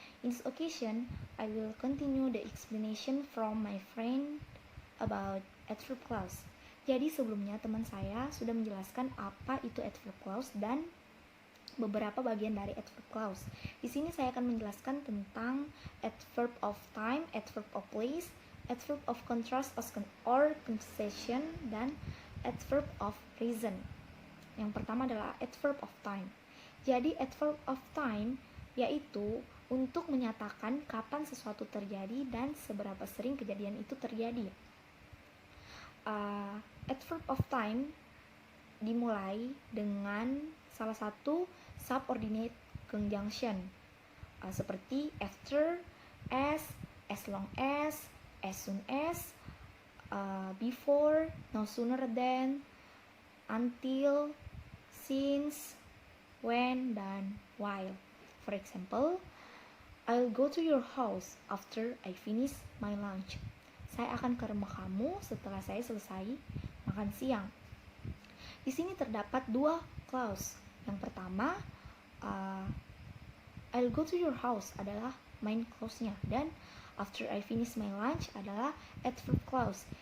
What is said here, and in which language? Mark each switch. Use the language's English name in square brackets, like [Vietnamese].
[English] In this occasion, I will continue the explanation from my friend about adverb clause. [Indonesian] Jadi sebelumnya teman saya sudah menjelaskan apa itu adverb clause dan beberapa bagian dari adverb clause. Di sini saya akan menjelaskan tentang adverb of time, adverb of place, adverb of contrast or concession, dan adverb of reason. Yang pertama adalah adverb of time. Jadi adverb of time yaitu untuk menyatakan kapan sesuatu terjadi dan seberapa sering kejadian itu terjadi. Adverb of time dimulai dengan salah satu subordinate conjunction seperti after, as long as soon as, before, no sooner than, until, since, when, dan while. [English] For example, I'll go to your house after I finish my lunch. [Indonesian] Saya akan ke rumah kamu setelah saya selesai makan siang. Di sini terdapat dua clause. Yang pertama, [English] I'll go to your house [Indonesian] adalah main clause-nya, dan [English] after I finish my lunch [Indonesian] adalah adverb clause.